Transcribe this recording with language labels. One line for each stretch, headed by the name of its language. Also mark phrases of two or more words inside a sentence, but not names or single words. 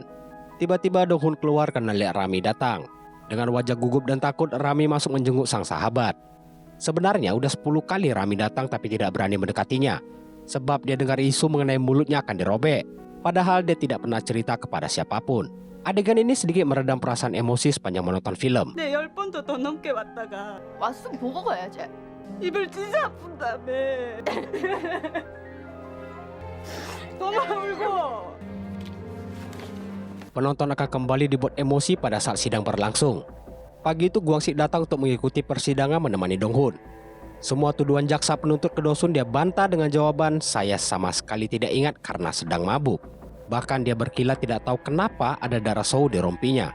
Indonesian: Tiba-tiba Dong-hun keluar karena lihat Rami datang. Dengan wajah gugup dan takut, Rami masuk menjenguk sang sahabat. Sebenarnya udah 10 kali Rami datang tapi tidak berani mendekatinya. Sebab dia dengar isu mengenai mulutnya akan dirobek. Padahal dia tidak pernah cerita kepada siapapun. Adegan ini sedikit meredam perasaan emosi sepanjang menonton film.
Korean: 네 10번도 더 넘게 왔다가 왔으면 보고 가야지. 이별 진짜 아픈다며. 너무 울고.
Indonesian: Penonton akan kembali dibuat emosi pada saat sidang berlangsung. Pagi itu Gwang-si datang untuk mengikuti persidangan menemani Dong-hun. Semua tuduhan jaksa penuntut ke Dosun dia bantah dengan jawaban, "Saya sama sekali tidak ingat karena sedang mabuk." Bahkan dia berkilat tidak tahu kenapa ada darah So di rompinya.